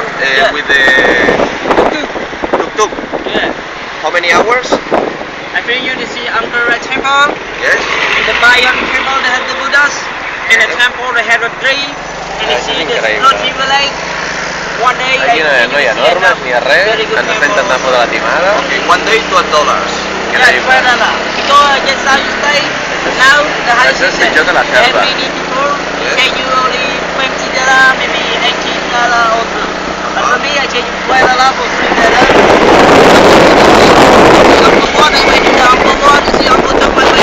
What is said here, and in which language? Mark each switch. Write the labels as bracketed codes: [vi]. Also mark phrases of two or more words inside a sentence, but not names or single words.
[en] Yeah. with the tuk-tuk. Yeah. How many hours? I bring you to see Angkor Wat Temple. Yes. In the Bayon Temple they have the Buddhas. In the temple they have a tree. And you see the floating lake. One day [ca] Aquí no hi ha normes ni res, ens estem intentant fotre la timada. [en] One day $12. Yeah, $12. Because just how you stay, now the high [ca] Això és [en] season, [ca] pitjor que la [en] and [ca] selva. [en] many people pay you only $20, maybe $18 also. [it] Mamma c'è fuori la possibilità. Un po' buono, un po' buono, sì, un po' troppo